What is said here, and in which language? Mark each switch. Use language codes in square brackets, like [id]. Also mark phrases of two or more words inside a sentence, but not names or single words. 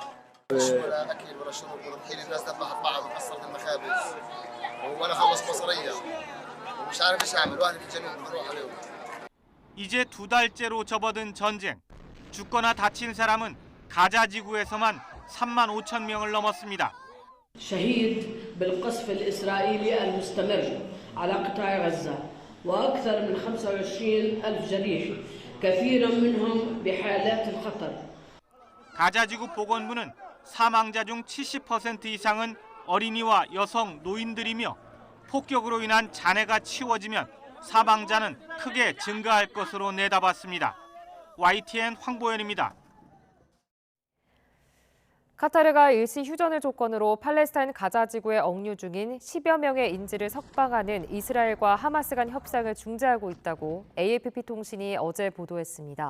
[ko] 이제 2달째로 접어든 전쟁. 죽거나 다친 사람은 가자 지구에서만 3만 5천 명을 넘었습니다. [ar] شهيد بالقصف الإسرائيلي المستمر على قطاع غزة وأكثر من 25,000 جريح كثير منهم بحالات الخطر. [ko] 가자 지구 보건부는 사망자 중 70% 이상은 어린이와 여성, 노인들이며 폭격으로 인한 잔해가 치워지면 사망자는 크게 증가할 것으로 내다봤습니다. YTN 황보연입니다. 카타르가 일시 휴전을 조건으로 팔레스타인 가자 지구에 억류 중인 10여 명의 인질을 석방하는 이스라엘과 하마스 간 협상을 중재하고 있다고 AFP 통신이 어제 보도했습니다.